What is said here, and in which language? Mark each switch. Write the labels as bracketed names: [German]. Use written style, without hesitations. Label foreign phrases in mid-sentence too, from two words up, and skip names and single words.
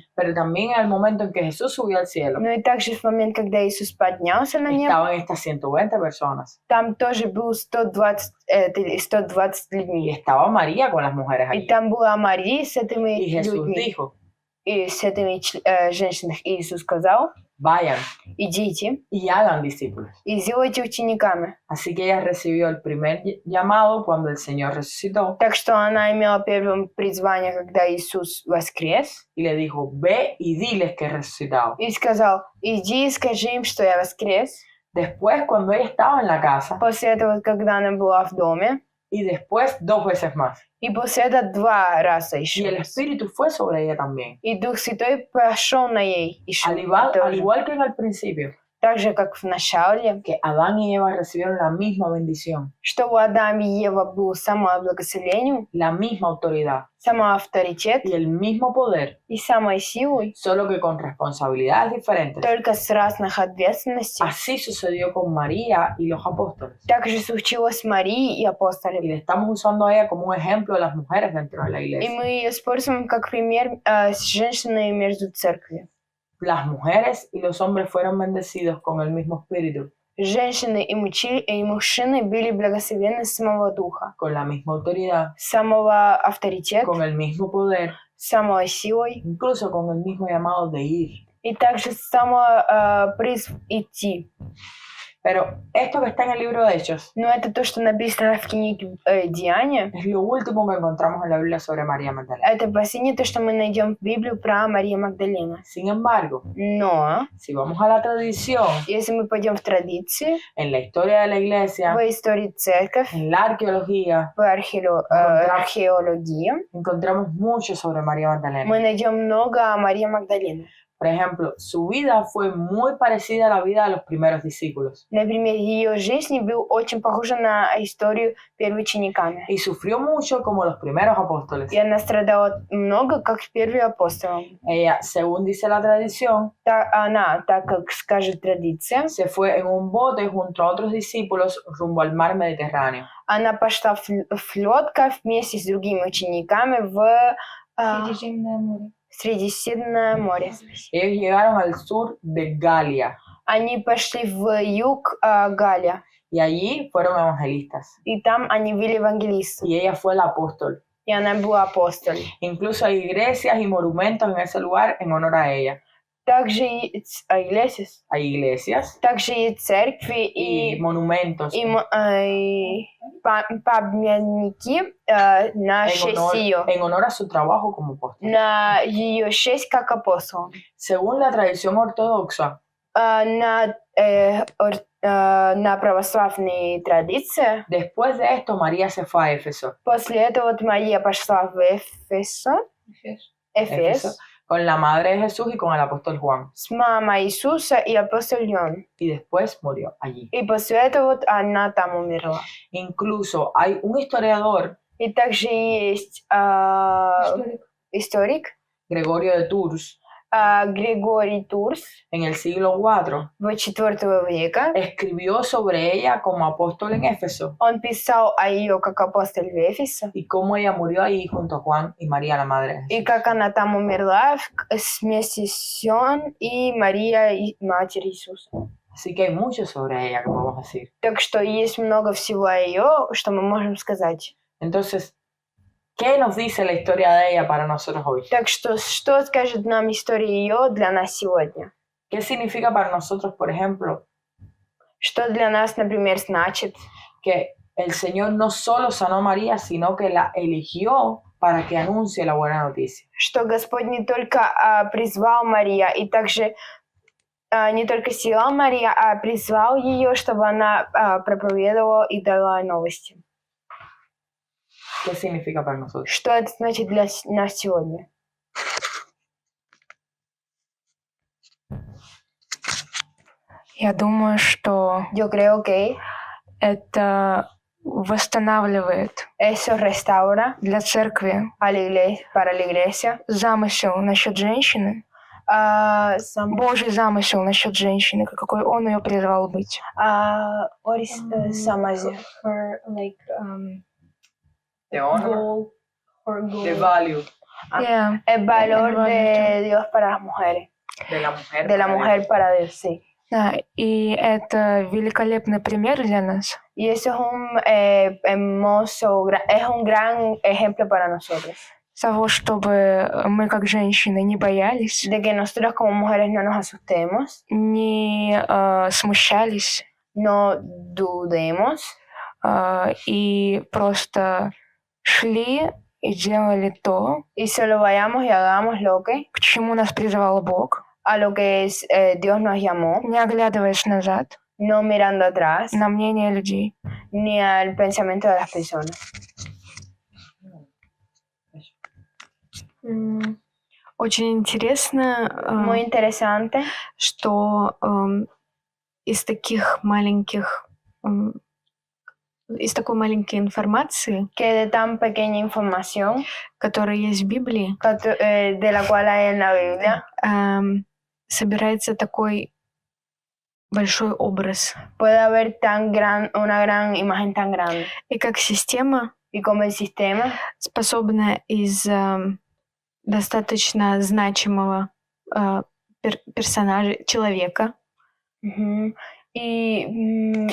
[Spanish] Pero también en el momento en que Jesús subió al cielo, [Russian] Но и также в момент, когда Иисус поднялся на небо, [Spanish] estaban estas 120 personas. [Russian] там тоже было 120 [Spanish] Y [Russian] людьми. [Spanish] estaba María con las mujeres [Russian] И [Spanish] allí. [Russian] там была Мария с этими [Spanish] Y Jesús [Russian] людьми. [Spanish] dijo, [Russian] И с этими женщинами. И Иисус сказал, [Spanish] vayan [Russian] идите [Spanish] y hagan discípulos. [Russian] и сделайте учениками. [Spanish] Así que ella recibió el primer llamado cuando el Señor resucitó [Russian] Так что она имела первое призвание, когда Иисус воскрес. [Spanish] y le dijo, ve y diles que he resucitado. [Russian] И сказал, иди и скажи им, что я воскрес. [Spanish] Después, cuando ella estaba en la casa, [Russian] После этого, когда она была в доме. [Spanish] y después 2 veces más. [Russian] И после этого 2 раза [Spanish] Y [Russian] еще. [Spanish] el Espíritu fue sobre ella también. [Russian] И Дух Святой пошел на ей еще. [Spanish] Al [Russian] тоже. [Spanish] igual que en el principio, [Russian] Так же, как в начале, [Spanish] que Adán y Eva recibieron la misma bendición, [Russian] что у Адама и Евы было самое благословение, [Spanish] la misma autoridad [Russian] самый авторитет [Spanish] y el mismo poder, [Russian] и самой силой, [Spanish] solo que con responsabilidades diferentes. [Russian] только с разных ответственностей. [Spanish] Así sucedió con María y los apóstoles. [Russian] Так же случилось с Марией и [Spanish] Y [Russian] апостолами. [Spanish] le estamos usando a ella como un ejemplo de las mujeres dentro de la [Russian] И [Spanish] iglesia. [Russian] мы ее используем как пример с женщиной между церковью. [Spanish] Las mujeres y los hombres fueron bendecidos con el mismo espíritu, [Russian] Женщины и мужчины были благословены самого Духа, [Spanish] con la misma autoridad, [Russian] самого авторитета, [Spanish] con el mismo poder, [Russian] самой силой [Spanish] incluso con el mismo llamado de ir. [Russian] и также самого призыв идти. [Spanish] Pero esto que está en el libro de Hechos [Russian] Но это то, что написано в книге Деяния. [Spanish] es lo último que encontramos en la Biblia sobre María Magdalena. [Russian] Это последнее то, что мы найдем в Библии про Марию Магдалину. [Spanish] Sin embargo, [Russian] Но [Spanish] si vamos a la tradición, [Russian] если мы пойдем в традиции, [Spanish] en la historia de la iglesia, [Russian] в истории церкви, [Spanish] en la arqueología, [Russian] в археологии, [Spanish] encontramos mucho sobre María [Russian] мы [Spanish] Magdalena. [Russian] найдем много о Марии Магдалине. [Spanish] Por ejemplo, su vida fue muy parecida a la vida de los primeros discípulos [Russian] Например, ее жизнь была очень похожа на историю первоучениками. [Spanish] y sufrió mucho como los primeros apóstoles. [Russian] И она страдала много, как первый апостол. [Spanish] Ella, según dice la tradición, [Russian] Она, так как скажет традиция, [Spanish] se fue en un bote junto a otros discípulos rumbo al mar Mediterráneo. [Russian] она пошла в лодка вместе с другими учениками в Средиземное море. Средиземное море. [Spanish] Ellos llegaron al sur de Galia [Russian] Они пошли в юг Галия, [Spanish] y allí fueron evangelistas. [Russian] и там они были евангелисты, [Spanish] Y ella fue el apóstol. [Russian] и она была апостол. [Spanish] Incluso hay iglesias y monumentos en ese lugar en honor a ella. [Russian] Также и [Spanish] Hay iglesias [Russian] также и церкви, [Spanish] y [Russian] и [Spanish] monumentos [Russian] памятники на честь ее, [Spanish] en honor a su trabajo como apóstol. [Russian] на ее честь как апостол. [Spanish] Según la tradición ortodoxa, [Russian] На православной традиции. [Spanish] después de esto María se fue a Éfeso. [Russian] После этого Мария пошла в Эфес, [Spanish] con la madre de Jesús y con el apóstol Juan. [Russian] с мамой Иисуса и апостол Иоанн. [Spanish] Y después murió allí. [Russian] И после этого вот она там умерла. [Spanish] Incluso hay un historiador, [Russian] И также есть историк [Spanish] Gregorio de Tours, [Russian] Григорий Турс [Spanish] en el siglo IV, [Russian] в IV века. [Spanish] escribió sobre ella como apóstol en Éfeso [Russian] Он писал о ее как апостол в Эфесе, [Spanish] y cómo ella murió ahí junto a Juan y María, la madre de [Russian] и [Spanish] Jesús. [Russian] как она там умерла вместе с Иоанн и Мария, и Матерь Иисуса. [Spanish] Así que hay mucho sobre ella que podemos decir. [Russian] Так что есть много всего о ее, что мы можем сказать. [Spanish] Entonces, ¿qué nos dice la historia de ella para nosotros hoy? [Russian] Так что скажет нам история ее для нас сегодня? [Spanish] ¿Qué significa para nosotros, por ejemplo, [Russian] Что для нас, например, значит, [Spanish] que el Señor no solo sanó a María, sino que la eligió para que anuncie la buena noticia? [Russian] что Господь не только призвал Мария, и также не только силал Мария, а призвал ее, чтобы она проповедовала и дала новости. [Spanish] ¿Qué significa para nosotros? [Russian] Что это значит для нас сегодня? Я думаю, что [Spanish] Yo creo que [Russian] это восстанавливает [Spanish] eso restaura [Russian] для церкви [Spanish] a la iglesia, para la iglesia. [Russian] замысел насчет женщины, Божий замысел насчет женщины, какой Он ее призвал быть. [English] What is samazi? Her like [Spanish] De honor, [English] goal, her goal. [Spanish] de value, [English] Yeah. [Spanish] El valor El de Dios para las mujeres, de la mujer. de la para mujer para Dios, sí. [Russian] Да, и это великолепный пример для нас, [Spanish] Y eso es un hermoso, es un gran ejemplo para nosotros. [Russian] того, чтобы мы как женщины не боялись, [Spanish] De que nosotros como mujeres no nos asustemos, [Russian] не смущались [Spanish] no dudemos, [Russian] и просто шли и делали то, [Spanish] y solo vayamos y hagamos lo que, [Russian] к чему нас призывал Бог, [Spanish] a lo que Dios nos llamó, [Russian] не оглядываясь назад [Spanish] no mirando atrás, [Russian] на мнение людей. [Spanish] ni al pensamiento de las personas. [Russian] Очень интересно, [Spanish] Muy interesante [Russian] что из таких маленьких, из такой маленькой информации, [Spanish] que de tan pequeña información [Russian] которая есть в Библии, [Spanish] de la cual hay en la Biblia, [Russian] собирается такой большой образ. [Spanish] puede haber una gran imagen tan grande. [Russian] И как система, [Spanish] Y como el sistema [Russian] способна из достаточно значимого персонажа, человека, [Spanish] ujú, y